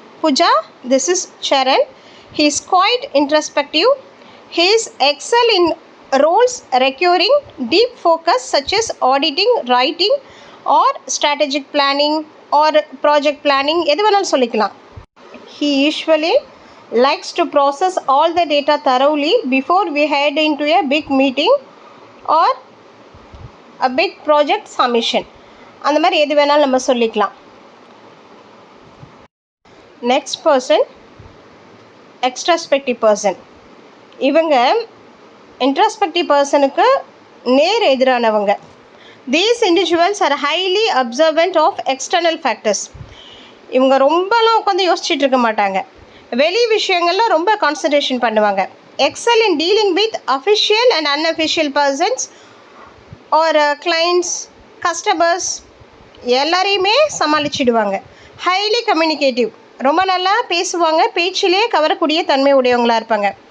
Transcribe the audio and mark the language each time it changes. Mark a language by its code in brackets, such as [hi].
[en] Pooja, this is Charan. He is quite introspective. He is excel in roles requiring deep focus such as auditing, writing or strategic planning or project planning, [ta] எது வேணாலும் சொல்லிக்கலாம். [en] He usually likes to process all the data thoroughly before we head into a big meeting or a big project submission. [ta] அந்த மாதிரி எது வேணாலும் நம்ம சொல்லிக்கலாம். [en] Next person, extrospective person. [ta] இவங்க இன்ட்ராஸ்பெக்டிவ் பர்சனுக்கு நேர் எதிரானவங்க. [en] These individuals are highly observant of external factors. [ta] இவங்க ரொம்பலாம் உட்காந்து யோசிச்சுட்டு இருக்க மாட்டாங்க. வெளி விஷயங்களில் ரொம்ப கான்சன்ட்ரேஷன் பண்ணுவாங்க. [en] excel in dealing with official and unofficial persons or clients, customers [ta] எல்லாரையுமே சமாளிச்சிடுவாங்க. [en] highly communicative, [ta] ரொம்ப நல்லா பேசுவாங்க, பேச்சிலே கவரக்கூடிய தன்மை உடையவங்களாக இருப்பாங்க.